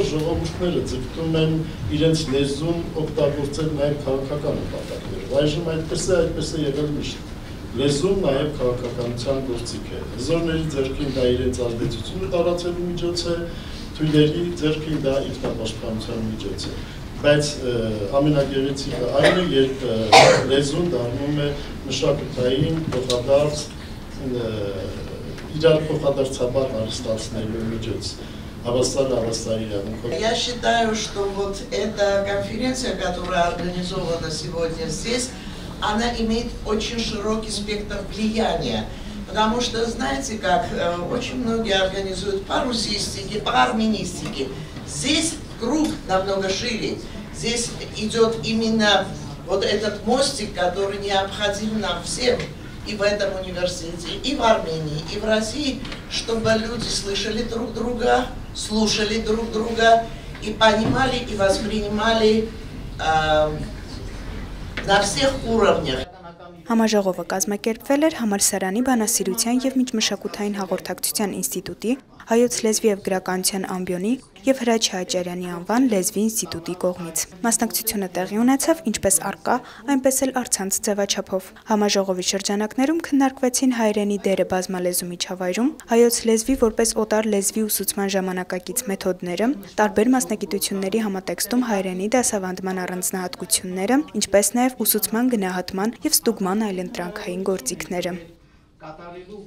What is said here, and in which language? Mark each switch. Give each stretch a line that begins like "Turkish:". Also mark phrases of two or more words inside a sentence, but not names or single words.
Armenian: ժողովուրդները ձգտում են իրենց լեզուն օգտագործել նաեւ քաղաքական նպատակներով։ Այժմ այդպես է եղել միշտ։ Լեզուն նաեւ քաղաքականության գործիք է։ Հզորների ձեռքին դա իրենց ազդեցությունը տարածելու միջոց է, թույլերի ձեռքին դա ինքնապաշտպանության միջոց է։ Բայց ամենագեղեցիկը այն է, երբ լեզուն дառնում է մշակութային փոխադարձ իրար փոխադարձաբար հարստացնելու միջոց.
Russian: Я считаю, что вот эта конференция, которая организована сегодня здесь, она имеет очень широкий спектр влияния. Потому что, знаете, как очень многие организуют по русистике, по армянистике. Здесь круг намного шире. Здесь идет именно вот этот мостик, который необходим нам всем, и в этом университете, и в Армении, и в России, чтобы люди слышали друг друга, слушали друг друга, и понимали, и воспринимали на всех уровнях.
Armenian: Համաժողովը կազմակերպվել էր համալսարանի բանասիրության եւ միջմշակութային հաղորդակցության ինստիտուտի, հայոց լեզվի եւ գրականության ամբիոնի եւ Հրաչ Հաճարյանի անվան լեզվի ինստիտուտի կողմից։ Մասնակցությունը տեղի ունեցավ ինչպես առկա, այնպես էլ առցանց ձևաչափով։ Համաժողովի շրջանակներում քննարկվեցին հայերենի դերը բազմալեզու միջավայրում, հայոց լեզվի որպես օտար լեզվի ուսուցման ժամանակակից մեթոդները, տարբեր մասնագիտությունների համատեքստում հայերենի դասավանդման առանձնահատկությունները, ինչպես նաեւ ուսուցման գնահատման եւ ստուգման այլընտրանքային գործիքները։